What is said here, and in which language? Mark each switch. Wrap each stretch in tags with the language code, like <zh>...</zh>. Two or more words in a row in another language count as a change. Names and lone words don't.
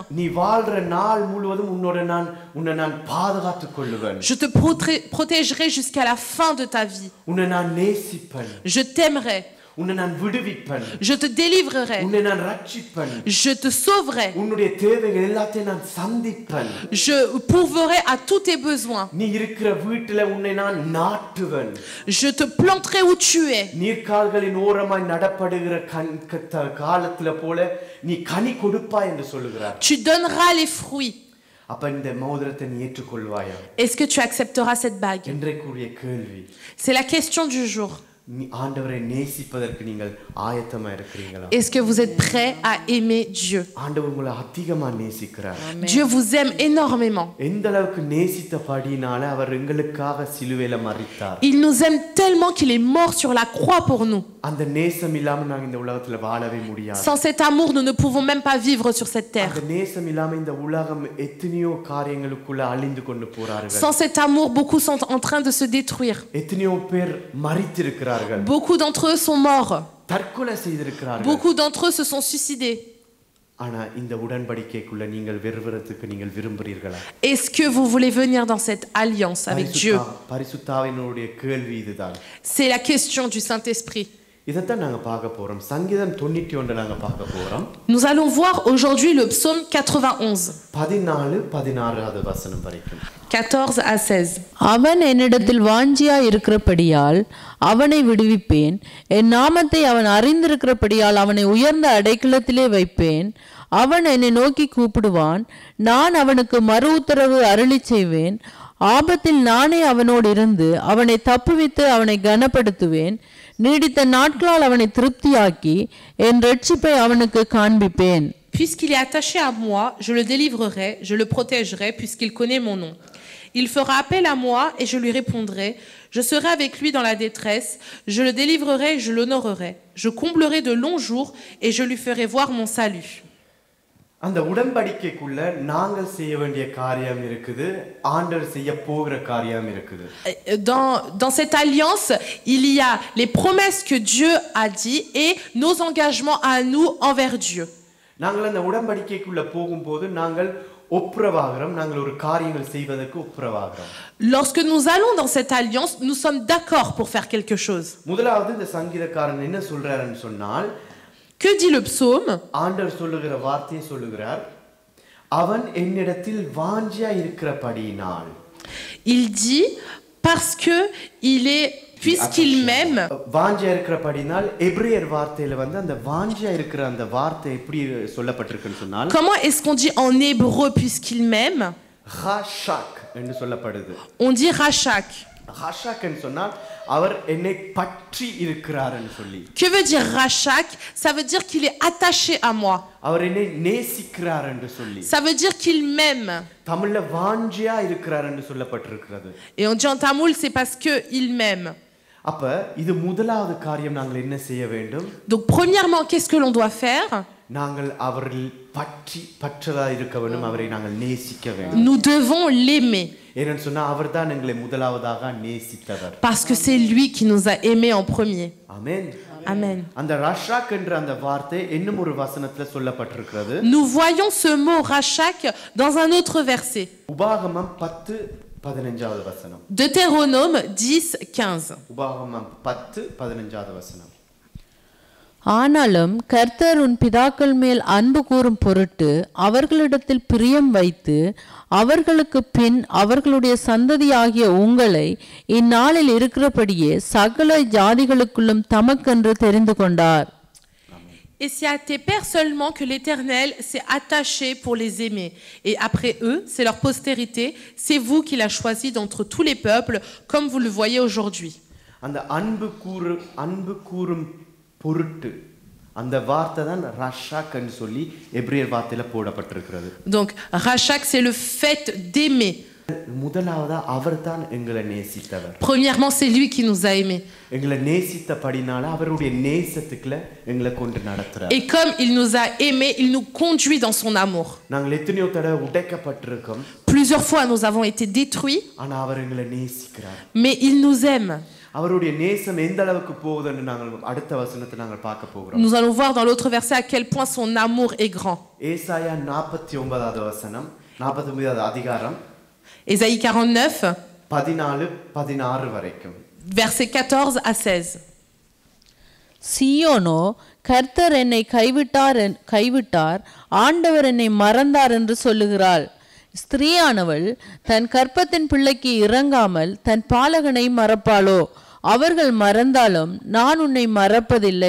<ta>நீ வாழ்ற நாள் முழுவதும் உன்னை நான் பாதுகாத்துக் கொள்ளுவேன்.</ta> <fr>Je te protégerai jusqu'à la fin de ta vie.</fr> <ta>உன்னை நான் நேசிப்பேன்.</ta> <fr>Je t'aimerai.</fr> <ta>உன்னை நான் விடுவிப்பேன்.</ta> <fr>Je te délivrerai.</fr> <ta>உன்னை நான் ரட்சிப்பேன்.</ta> <fr>Je te sauverai.</fr> <ta>உன்னுடைய தேவைகள் எல்லாத்தையும் நான் சந்திப்பேன்.</ta> <fr>Je pourvoirai à tous tes besoins.</fr> <ta>நீ இருக்கிற வீட்டில உன்னை நான் நாட்டுவேன்.</ta> <fr>Je te planterai où tu es.</fr> <ta>நீர்க்கால்களின் ஓரமாய் நடப்படுகிற காலத்துல போல நீ கனி கொடுப்பாய் என்று சொல்லுகிறார்.</ta> <fr>Tu donneras les fruits.</fr> <ta>அப்ப இந்த மோதிரத்தை நீ ஏற்றுக்கொள்வாயா?</ta> <fr>Est-ce que tu accepteras cette bague?</fr> <ta>இன்றைக்குரிய கேள்வி.</ta> <fr>C'est la question du jour.</fr> <ta>ஆண்டவரை நேசிப்பதற்கு நீங்கள் ஆயத்தமா இருக்கிறீங்களா?</ta> <fr>Est-ce que vous êtes prêts à aimer Dieu?</fr> <ta>ஆண்டவர் உங்களை அதிகமா நேசிக்கிறார்.</ta> <fr>Dieu vous aime énormément.</fr> <ta>எந்த அளவுக்கு நேசித்தபடினால அவர் எங்களுக்காக சிலுவையில மரித்தார்.</ta> <fr>Il nous aime tellement qu'il est mort sur la croix pour nous.</fr> <ta>அந்த நேசம் இல்லாம நாங்க இந்த உலகத்துல வாழவே முடியாது.</ta> <fr>Sans cet amour, nous ne pouvons même pas vivre sur cette terre.</fr> <ta>அந்த நேசம் இல்லாம இந்த உலகம் எத்தனையோ காரியங்களுக்குள்ள அழிந்து கொண்டு போறார்கள்.</ta> <fr>Sans cet amour, beaucoup sont en train de se détruire.</fr> <ta>எத்தனையோ பேர் மரித்திருக்கிறார்கள்.</ta> <fr>Beaucoup d'entre eux sont morts.</fr> <ta>தற்கொலை செய்திருக்கிறார்கள்.</ta> <fr>Beaucoup d'entre eux se sont suicidés.</fr> <ta>ஆனா இந்த உடன்படிக்கைக்குள்ள நீங்கள் வருவதற்கு நீங்கள் விரும்புறீர்களா?</ta> <fr>Est-ce que vous voulez venir dans cette alliance avec Dieu?</fr> <ta>பரிசுத்தாவினுடைய கேள்வி இதுதான்.</ta> <fr>C'est la question du Saint-Esprit.</fr> <ta>இதத்தான் நாங்க பார்க்க போறோம். சங்கீதம் 91 நாங்க பார்க்க போறோம்.</ta> <fr>Nous allons voir aujourd'hui le psaume 91.</fr> <ta>14-16 வசனம் வரைக்கும்.</ta> <fr>14 à 16.</fr> <ta>அவன் என்னிடத்தில் வாஞ்சியா இருக்கிறபடியால் அவனை விடுவிப்பேன். என் நாமத்தை அவன் அறிந்திருக்கிறபடியால் அவனை உயர்ந்த அடைக்கலத்திலே வைப்பேன். அவன் என்னை நோக்கி கூப்பிடுவான், நான் அவனுக்கு மறு உத்தரவு அருளி செய்வேன். ஆபத்தில் நானே அவனோடு இருந்து அவனை தப்புவித்து அவனை கனப்படுத்துவேன். நீடித்த நாட்களால் அவனை திருப்தியாக்கி என் இரட்சிப்பை அவனுக்கு காண்பிப்பேன்.</ta> <fr>Puisqu'il est attaché à moi, je le délivrerai, je le protégerai, puisqu'il connaît mon nom. Il fera appel à moi et je lui répondrai. Je serai avec lui dans la détresse. Je le délivrerai et je l'honorerai. Je comblerai de longs jours et je lui ferai voir mon salut.</fr> <ta>அந்த உடன்படிக்கைக்குள்ள நாங்கள் செய்ய வேண்டிய காரியம் இருக்குது, ஆண்டவர் செய்ய போகிற காரியம் இருக்குது.</ta> <fr>Dans cette alliance, il y a les promesses que Dieu a dit et nos engagements à nous envers Dieu.</fr> <ta>நாங்கள் அந்த உடன்படிக்கைக்குள்ள போகும்போது நாங்கள் ஒப்புரவாகிறோம், நாங்கள் ஒரு காரியங்கள் செய்வதற்கு ஒப்புரவாகிறோம்.</ta> <fr>Lorsque nous allons dans cette alliance, nous sommes d'accord pour faire quelque chose.</fr> <ta>முதலாவது இந்த சங்கீதக்காரன் என்ன சொல்றாருன்னு சொன்னால்,</ta> <fr>Que dit le psaume?</fr> <ta>ஆண்டவர் சொல்லுகிற வார்த்தையை சொல்லுகிறார், அவன் என்னிடத்தில் வாஞ்சியா இருக்கிறபடியினால்.</ta> <fr>Il dit parce que il est puisqu'il m'aime.</fr> <ta>வாஞ்சியா இருக்கிறபடியினால் எபிரேயர் வார்த்தையில வந்து அந்த வாஞ்சியா இருக்கிற அந்த வார்த்தை எப்படி சொல்லப்பட்டிருக்குன்னு சொன்னால்,</ta> <fr>Comment est-ce qu'on dit en hébreu puisqu'il m'aime?</fr> <ta>ரஷாக் என்று சொல்லப்படுது.</ta> <fr>On dit rachak.</fr> <ta>ரஷாக் என்று சொன்னால் அவர் என்னை பற்றி இருக்கிறார்னு சொல்லி.</ta> <fr>Que veut dire rachak? Ça veut dire qu'il est attaché à moi.</fr> <ta>அவர் என்னை நேசிக்கிறார் என்று சொல்லி.</ta> <fr>Ça veut dire qu'il m'aime.</fr> <ta>தமிழ்ல வாஞ்சியா இருக்கிறார் என்று சொல்லப்பட்டிருக்கிறது.</ta> <fr>Et on dit en tamoul, c'est parce que il m'aime.</fr> <ta>அப்ப இது முதலாவது காரியம் நாங்கள் என்ன செய்ய வேண்டும்?</ta> <fr>Donc premièrement, qu'est-ce que l'on doit faire?</fr> <ta>நாங்கள் அவரில் பற்றதா இருக்க வேண்டும், அவரை நாங்கள் நேசிக்க வேண்டும்.</ta> <fr>Nous devons l'aimer.</fr> <ta>ஏன்னு சொன்னா அவர்தான் எங்களை முதலாவதாக நேசித்தவர்.</ta> <fr>Parce que c'est lui qui nous a aimés en premier.</fr> <ta>ஆமென்.</ta> <fr>Amen.</fr> <ta>அந்த ரஷாக் என்ற அந்த வார்த்தை இன்னும் ஒரு வசனத்துல சொல்லப்பட்டிருக்கிறது.</ta> <fr>Nous voyons ce mot rachak dans un autre verset.</fr> <ta>உபாகமம் 10:15 வசனம்.</ta> <fr>Deutéronome 10:15.</fr> <ta>உபாகமம் 10:15 வசனம். ஆனாலும் கர்த்தர் உன் பிதாக்கள் மேல் அன்பு கூறும் பொருட்டு அவர்களிடத்தில் பிரியம் வைத்து அவர்களுக்கு பின் அவர்களுடைய சந்ததியாகிய உங்களை இந்நாளில் இருக்கிறபடியே சகல ஜாதிகளுக்குள்ளும் தமக்கென்று தெரிந்து கொண்டார்.</ta> <fr>Et c'est à tes pères seulement que l'Éternel s'est attaché pour les aimer. Et après eux, c'est leur postérité, c'est vous qu'il a choisi d'entre tous les peuples, comme vous le voyez aujourd'hui.</fr> <ta>அந்த அன்பு கூறும் பொருட்டு அந்த வார்த்தை தான் ரஷாக் என்று சொல்லி எபிரேயர் வார்த்தையில போடப்பட்டிருக்கிறது.</ta> <fr>Donc rachak, c'est le fait d'aimer.</fr> <ta>முதலாவதா அவர்தான் எங்களை நேசித்தவர்.</ta> <fr>Premièrement, c'est lui qui nous a aimés.</fr> <ta>எங்களை நேசித்தபடினால அவருடைய நேசத்துக்குள்ள எங்களை கொண்டு நடத்துறார்.</ta> <fr>Et comme il nous a aimés, il nous conduit dans son amour.</fr> <ta>நாங்கள் எத்தனையோ தடவை உடைக்கப்பட்டிருக்கோம்.</ta> <fr>Plusieurs fois, nous avons été détruits.</fr> <ta>ஆனா அவர் எங்களை நேசிக்கிறார்.</ta> <fr>Mais il nous aime.</fr> <ta>அவருடைய நேசம் எந்த அளவுக்கு போகுதுன்னு நாங்கள் அடுத்த வசனத்தை நாங்கள் பார்க்க போகிறோம்.</ta> <fr>Nous allons voir dans l'autre verset à quel point son amour est grand.</fr> <ta>ஏசாயா 49வது வசனம், 49வது அதிகாரம்,</ta> <fr>Ésaïe 49,</fr> <ta>14-16 வரைக்கும்.</ta> <fr>versets 14 à 16.</fr> <ta>சீயோனோ கர்த்தர் என்னை கைவிட்டார், ஆண்டவர் என்னை மறந்தார் என்று சொல்லுகிறாள். ஸ்திரீயானவள் தன் கற்பத்தின் பிள்ளைக்கு இறங்காமல் தன் பாலகனை மறப்பாளோ? அவர்கள் மறந்தாலும் நான் உன்னை மறப்பதில்லை.</ta>